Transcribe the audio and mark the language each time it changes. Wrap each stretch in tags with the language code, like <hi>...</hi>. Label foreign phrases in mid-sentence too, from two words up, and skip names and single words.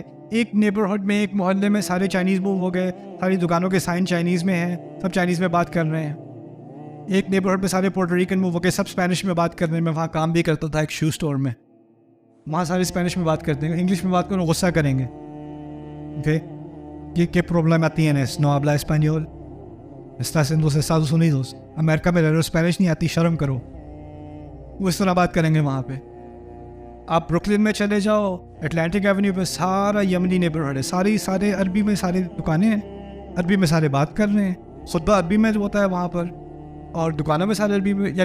<ur>ایک نیبرہڈ میں، ایک محلے میں سارے چائنیز موو ہو گئے، ساری دکانوں کے سائن چائنیز میں ہیں، سب چائنیز میں بات کر رہے ہیں. ایک نیبرہڈ میں سارے پورٹریکن موو ہو گئے، سب اسپینش میں بات کر رہے ہیں. میں وہاں کام بھی کرتا تھا ایک</ur> <en>shoe store</en> <ur>میں، وہاں سارے اسپینش میں بات کرتے ہیں. انگلش میں بات کرو غصہ کریں گے. اوکے، یہ کیا پرابلم آتی ہے</ur> <es>نو habla español, estás en los Estados Unidos,</es> <ur>امریکہ میں رہ رہے ہو، اسپینش نہیں آتی، شرم کرو. وہ اس طرح بات کریں گے وہاں پہ. آپ بروکلن میں چلے جاؤ، اٹلانٹک ایونیو پہ سارا یمنی نیبرہڈ ہے، سارے عربی میں ساری دکانیں ہیں، عربی میں سارے بات کر رہے ہیں، خطبہ عربی میں ہوتا ہے وہاں پر، اور دکانوں میں سارے عربی میں.</ur>